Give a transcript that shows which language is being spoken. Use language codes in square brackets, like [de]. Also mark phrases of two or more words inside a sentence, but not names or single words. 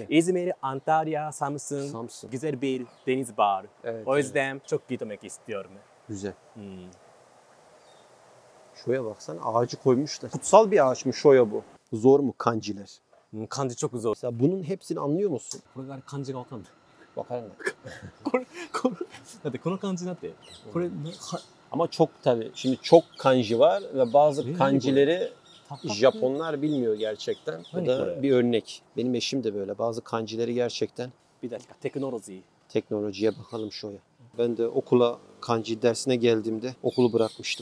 [tr] İzmir, Antalya, Samsun. Güzel bir deniz var. Evet, o yüzden çok gitmek istiyorum. Güzel. Şoya baksana ağacı koymuşlar. Kutsal bir ağaç mı şoya bu? Zor mu kanjiler? Kanji çok zor. Mesela bunun hepsini anlıyor musun? [ja] これが漢字がわかんない。 [tr] Bakar mı? [ja] だってこの漢字だってこれ [tr] Ama çok tabii şimdi çok kanji var ve bazı Really kanjileri Tatlı. Japonlar bilmiyor gerçekten. Bu Hani da Kore? bir örnek. Benim eşim de böyle. Bazı kanjileri gerçekten Bir dakika, teknoloji. teknolojiye bakalım şöyle. Ben de okula kanji dersine geldiğimde okulu bırakmıştım.